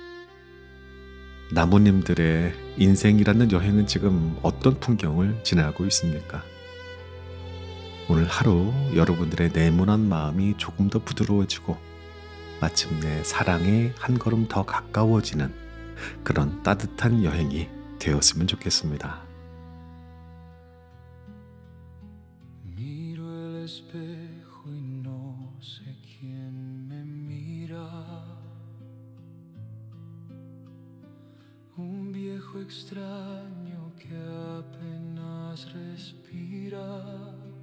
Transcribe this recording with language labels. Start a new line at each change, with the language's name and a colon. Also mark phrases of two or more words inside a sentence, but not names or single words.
Korean: 나무님들의 인생이라는 여행은 지금 어떤 풍경을 지나고 있습니까? 오늘 하루 여러분들의 네모난 마음이 조금 더 부드러워지고 마침내 사랑에 한 걸음 더 가까워지는 그런 따뜻한 여행이 되었으면 좋겠습니다.
Spanish: Miro el espejo y no sé quién me mira. Un viejo extraño que apenas respira.